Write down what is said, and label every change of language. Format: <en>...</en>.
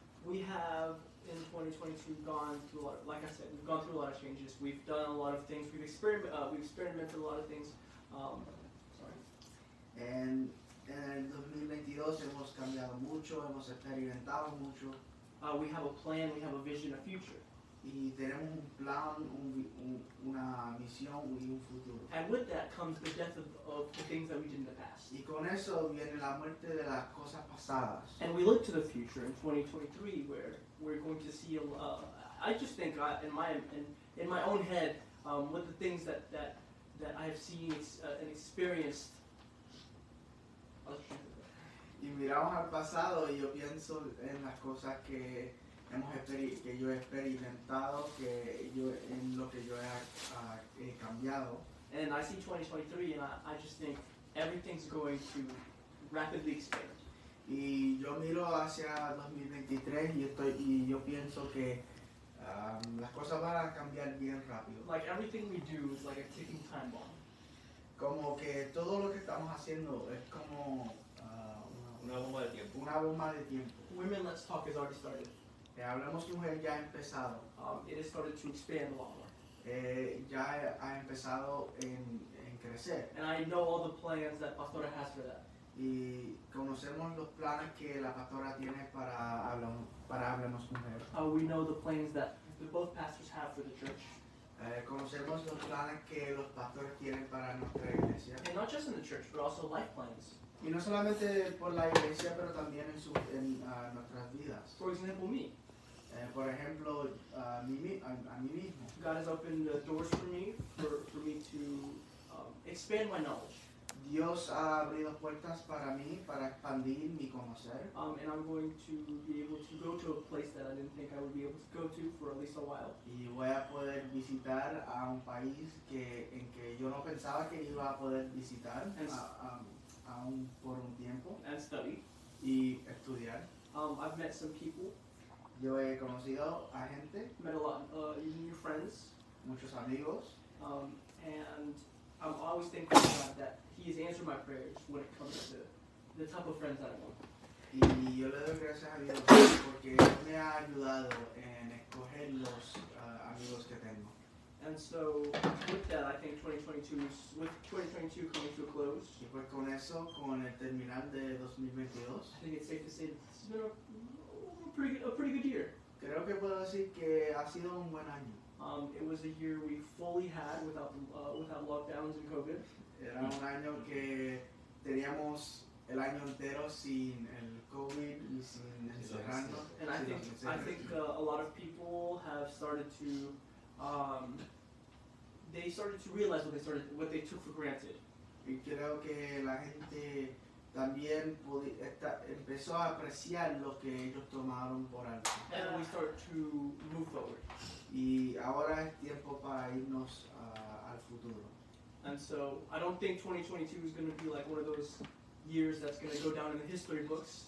<en>We have in 2022 gone through a lot. Like I said, we've gone through a lot of changes. We've done a lot of things. We've experimented a lot of things.</en> <es>En el 2022 hemos cambiado mucho, hemos experimentado mucho.</es> <en>We have a plan. We have a vision, a future.</en> <es>Y tenemos un plan, una misión y un futuro.</es> <en>And with that comes the death of the things that we did in the past.</en> <es>Y con eso viene la muerte de las cosas pasadas.</es> <en>And we look to the future in 2023, where we're going to see. I just think in my own head, with the things that I have seen and experienced.</en> <es>Y miramos al pasado y yo pienso en las cosas que yo he experimentado, en lo que yo he cambiado.</es> <en>And I see 2023, and I just think everything's going to rapidly expand.</en> <es>Y yo miro hacia 2023 y yo pienso que las cosas van a cambiar bien rápido.</es> <en>Like everything we do is like a ticking time bomb.</en> <es>Como que todo lo que estamos haciendo es como una bomba de tiempo. Una bomba de tiempo.</es> <en>Women Let's Talk has already started.</en> <es>Hablemos Mujer ya ha empezado.</es> <en>It has started to expand a lot more.</en> <es>Ya ha empezado en crecer.</es> <en>And I know all the plans that Pastora has for that.</en> <es>Y conocemos los planes que la pastora tiene para Hablemos Mujer.</es> <en>We know the plans that both pastors have for the church.</en> <es>Conocemos los planes que los pastores tienen para nuestra iglesia.</es> <en>And not just in the church, but also life plans.</en> <es>Y no solamente por la iglesia, pero también en nuestras vidas.</es> <en>For example, me.</en> <es>Por ejemplo, a mí mismo.</es> <en>God has opened doors for me to expand my knowledge.</en> <es>Dios ha abrido puertas para mí, para expandir mi conocer.</es> <en>And I'm going to be able to go to a place that I didn't think I would be able to go to for at least a while.</en> <es>Y voy a poder visitar a un país en que yo no pensaba que iba a poder visitar aún por un tiempo.</es> <en>And study.</en> <es>Y estudiar.</es> <en>I've met some people.</en> <es>Yo he conocido a gente.</es> <en>Met a lot of new friends.</en> <es>Muchos amigos.</es> <en>And I'm always thankful to God that He has answered my prayers when it comes to the type of friends that I want.</en> <es>Y yo le doy gracias a Dios porque Él me ha ayudado en escoger los amigos que tengo.</es> <en>And so with that, I think 2022 coming to a close.</en> <es>Y pues con eso, con el terminal de 2022,</es> <en>I think it's safe to say that this has been a pretty good year.</en> <es>creo que puedo decir que ha sido un buen año.</es> <en>It was a year we fully had without lockdowns and COVID.</en> <es>Era un año que teníamos el año entero sin el COVID y sin encerrarnos.</es> <en>And I think a lot of people have started to they started to realize what they took for granted.</en> <es>Y creo que la gente también empezó a apreciar lo que ellos tomaron por alto.</es> <en>And we start to move forward.</en> <es>Y ahora es tiempo para irnos al futuro.</es> <en>And so I don't think 2022 is going to be like one of those years that's going to go down in the history books.</en>